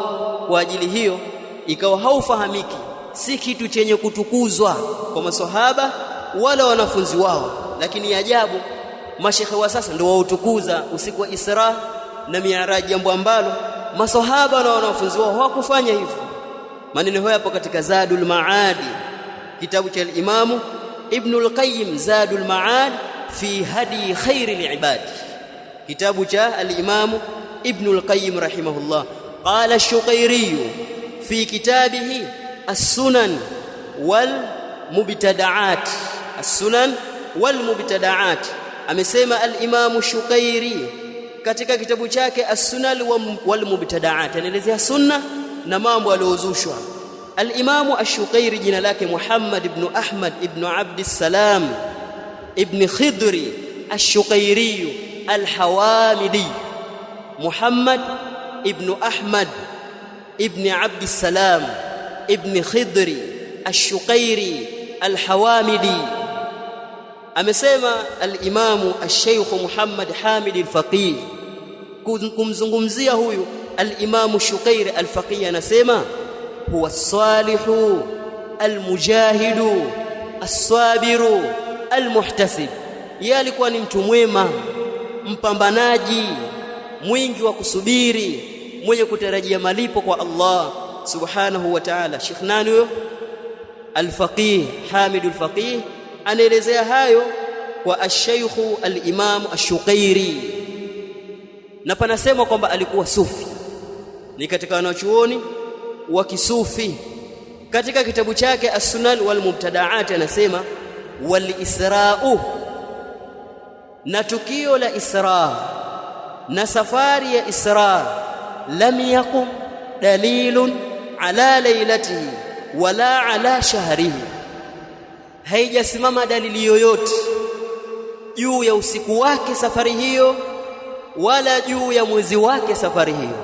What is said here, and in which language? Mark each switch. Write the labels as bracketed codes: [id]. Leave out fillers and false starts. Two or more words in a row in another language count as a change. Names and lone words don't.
[sw] Kwa ajili hiyo ikawa haufahamiki, si kitu chenye kutukuzwa kwa maswahaba wala wanafunzi wao. Lakini ajabu, mashekhe wa sasa ndio wautukuza usiku wa Isra na Mi'raj, jambo ambalo maswahaba na wanafunzi wao hawakufanya hivyo. Maneno haya hapo katika Zadul Maadi, kitabu cha al-Imam Ibn al-Qayyim, Zadul Maad fi hadi khairil ibad, kitabu cha al-Imam Ibn al-Qayyim rahimahullah. [ar] قال الشقيري في كتابه السنن والمبتدعات، السنن والمبتدعات, as-Sunan wal Mubtada'at, [sw] amesema al-Imam ash-Shuqairi katika kitabu chake as-Sunan wal Mubtada'at, anaelezea sunna na mambo yaliyozushwa. Al-Imam ash-Shuqairi jina lake Muhammad ibn Ahmad ibn Abd as-Salam ibn Khidri ash-Shuqairi al-Hawamidi, Muhammad ibn Ahmad ibn Abd as-Salam ibn Khidri ash-Shuqairi al-Hawamidi. Amesema al-Imam ash-Sheikh Muhammad Hamid al-Faqih kumzungumzia huyu al-Imam ash-Shuqairi al-Faqih, anasema [ar] هو الصالح المجاهد الصابر المحتسب, [sw] yeye alikuwa ni mtu mwema, mpambanaji, mwingi wa kusubiri, mwenye kutarajia malipo kwa Allah [ar] سبحانه وتعالى. [sw] Sheikh nani huyo? Al-Faqih Hamid al-Faqih anaelezea hayo kwa ash-Sheikh al-Imam ash-Shuqairi, na panasema kwamba alikuwa sufi, ni katika wanachuoni wa kisufi. Katika kitabu chake as-Sunan wal Mubtada'at anasema [ar] والإسراء, [sw] na tukio la Isra na safari ya Isra, [ar] لم يقم دليل على ليلته ولا على شهره, [sw] haijasimama dalili yoyote juu ya usiku wake safari hiyo wala juu ya mwezi wake safari hiyo.